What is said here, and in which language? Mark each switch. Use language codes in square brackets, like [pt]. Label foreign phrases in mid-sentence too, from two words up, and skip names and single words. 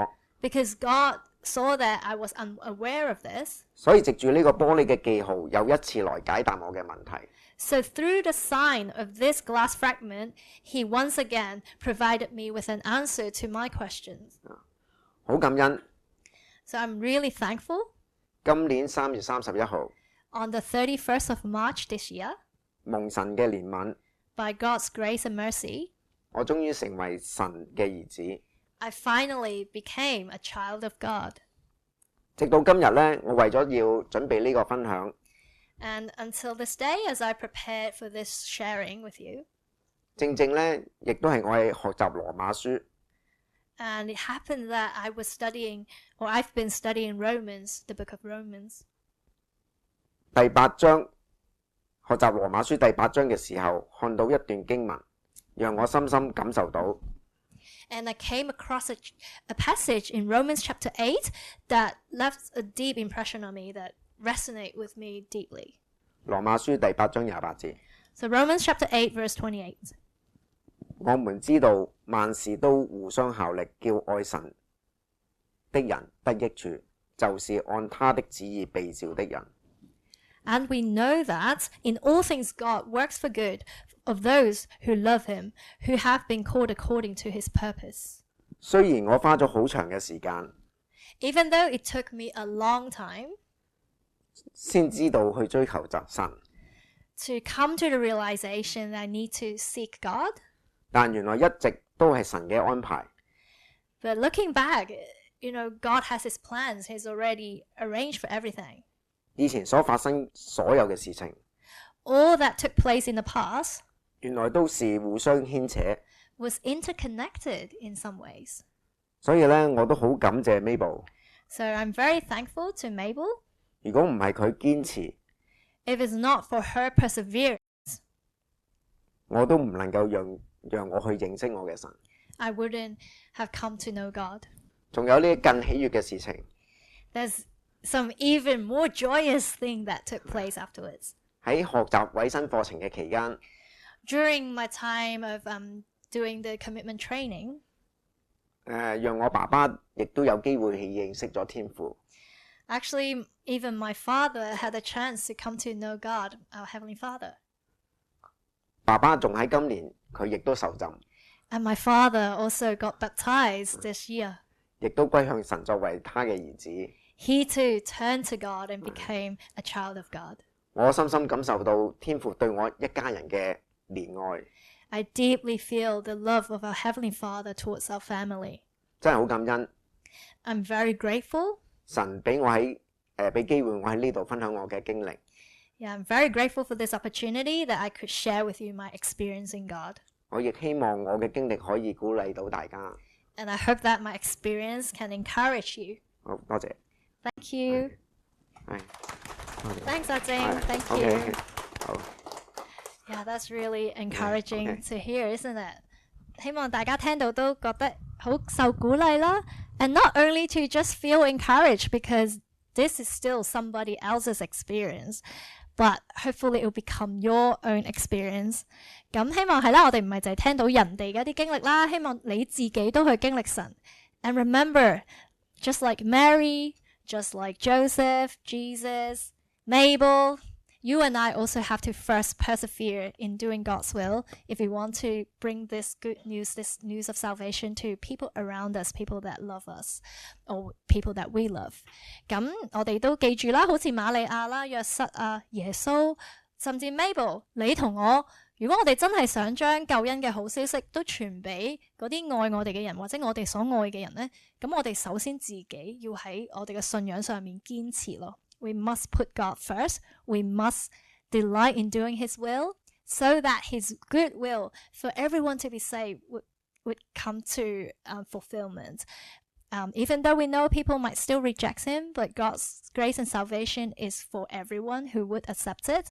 [en] Because God saw that I was unaware of this. [yue] 所以藉住呢個玻璃嘅記號，又一次來解答我嘅問題。 [en] So through the sign of this glass fragment, He once again provided me with an answer to my questions. [yue] 好感恩。 [en] So I'm really thankful. [yue] 今年3月31號， [en] On the 31st of March this year, [yue] 蒙神嘅憐憫， [en] by God's grace and mercy, [yue] 我終於成為神嘅兒子。 [en] I finally became a child of God. [yue] 直到今日呢，我為咗要準備呢個分享， [en] And until this day, as I prepared for this sharing with you, [yue] 正正呢，亦都係我喺學習羅馬書。 [en] and it happened that I was studying, or I've been studying Romans, the book of Romans. [yue] 第8章，學習羅馬書第8章嘅時候，看到一段經文，讓我深深感受到 [en] And I came across a passage in Romans chapter 8 that left a deep impression on me, that resonate with me deeply. [yue] 羅馬書第8章28節。 [en] So Romans chapter 8, verse 28. [yue] 我們知道萬事都互相效力，叫愛神的人得益處，就是按他的旨意被召的人。 [en] And we know that in all things God works for good of those who love Him, who have been called according to His purpose. [yue] 雖然我花咗好長嘅時間， [en] Even though it took me a long time [yue] 先知道去追求神， [en] to come to the realization that I need to seek God, [yue] 但原來一直都係神嘅安排。 [en] but looking back, God has His plans. He's already arranged for everything. [yue] 以前所發生所有嘅事情， [en] All that took place in the past [yue] 原來都是互相牽扯。 [en] was interconnected in some ways. [yue] 所以呢，我都好感謝 Mabel。 [en] So I'm very thankful to Mabel. [yue] 如果唔係佢堅持， [en] If it's not for her perseverance, [yue] 我都唔能夠讓我去認識我嘅神。 [en] I wouldn't have come to know God. [yue] 仲有呢更喜悅嘅事情， [en] There's some even more joyous thing that took place afterwards. [yue] 喺學習委身課程嘅期間， [en] During my time of doing the commitment training, [yue] 讓我爸爸亦都有機會去認識咗天父。 [en] actually, even my father had a chance to come to know God, our Heavenly Father. [yue] 爸爸仲喺今年，佢亦都受浸， [en] And my father also got baptized this year. [yue] 亦都歸向神作為他嘅兒子。 [en] He too turned to God and became a child of God. [yue] 我深深感受到天父對我一家人嘅憐愛。 [en] I deeply feel the love of our Heavenly Father towards our family. [yue] 真係好感恩， [en] I'm very grateful. [yue] 神俾俾機會我喺呢度分享我嘅經歷。 [en] Yeah, I'm very grateful for this opportunity that I could share with you my experience in God. [yue] 我亦希望我嘅經歷可以鼓勵到大家。 [en] And I hope that my experience can encourage you. [yue] 好，多謝。 [en] Thank you. [yue] 係，多謝。 [en] Thanks, Ajing. Thank you. [yue] OK， 好。 [en] Yeah, that's really encouraging okay. to hear, isn't it? [yue] 希望大家聽到都覺得好受鼓勵啦。 [en] And not only to just feel encouraged because this is still somebody else's experience, but hopefully it will become your own experience. [yue] 咁希望係啦，我哋唔係淨係聽到人哋嘅一啲經歷啦，希望你自己都去經歷神。 [en] And remember, just like Mary, just like Joseph, Jesus, Mabel, you and I also have to first persevere in doing God's will if we want to bring this good news, this news of salvation to people around us, people that love us, or people that we love. [yue] 咁我哋都記住啦，好似瑪利亞啦、約瑟啊、耶穌，甚至 Mabel， 你同我，如果我哋真係想將救恩嘅好消息都傳俾嗰啲愛我哋嘅人，或者我哋所愛嘅人呢，咁我哋首先自己要喺我哋嘅信仰上面堅持咯。 [en] We must put God first. We must delight in doing His will so that His good will for everyone to be saved would come to fulfillment. Even though we know people might still reject Him, but God's grace and salvation is for everyone who would accept it.